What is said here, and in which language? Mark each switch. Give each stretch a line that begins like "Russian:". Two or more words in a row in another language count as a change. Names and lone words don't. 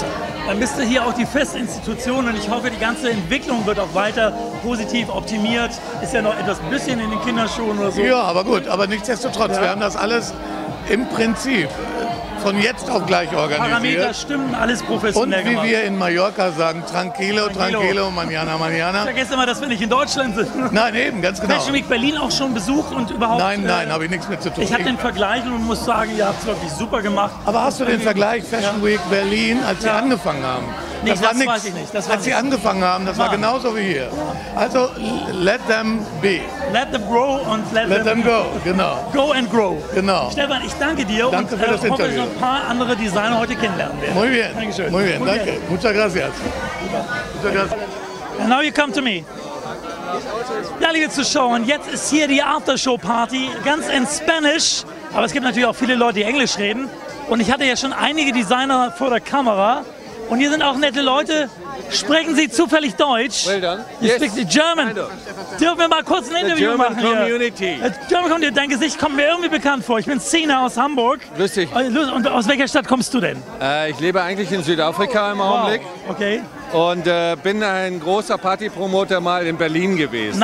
German: Dann bist du hier auch die Festinstitution und ich hoffe, die ganze Entwicklung wird auch weiter positiv optimiert. Ist ja noch etwas bisschen in den Kinderschuhen oder so. Ja, aber gut. Aber nichtsdestotrotz, wir haben das alles im Prinzip von jetzt auf gleich organisiert. Parameter stimmen, alles professionell gemacht. Und wie wir in Mallorca sagen,
Spanish: tranquilo, mañana, mañana.
German: Ich vergesse immer, dass wir nicht in Deutschland sind. Nein, eben, ganz genau. Fashion Week Berlin auch schon besucht und überhaupt... Nein, habe ich nichts mit zu tun. Ich habe den Vergleich und muss sagen, ihr habt es wirklich super gemacht. Aber hast du den Vergleich Fashion Week Berlin, als sie angefangen haben? Nee, das weiß ich nicht. Als sie angefangen haben, das war genauso wie hier. Also,
English: let them be. Let them grow und let them go, genau. Go and grow.
German: Genau. Stefan, ich danke dir danke für das Interview. Ich hoffe, dass ich noch ein paar andere Designer heute kennenlernen werde.
Spanish: Muy bien.
German: Dankeschön.
Spanish: Muy bien, danke. Muchas gracias. Muchas gracias.
English: And now you come to me.
German: Ja, liebe Zuschauer, und jetzt ist hier die Aftershow-Party, ganz in Spanish. Aber es gibt natürlich auch viele Leute, die Englisch reden. Und ich hatte ja schon einige Designer vor der Kamera. Und hier sind auch nette Leute. Sprechen Sie zufällig Deutsch?
English: Well done. You speak the German.
German: Dürfen wir mal kurz ein Interview machen hier?
English: German Community.
German: Dein Gesicht kommt mir irgendwie bekannt vor. Ich bin Sina aus Hamburg. Lustig. Und aus welcher Stadt kommst du denn? Ich lebe eigentlich in Südafrika im Augenblick. Okay. Und bin ein großer Partypromoter mal in Berlin gewesen.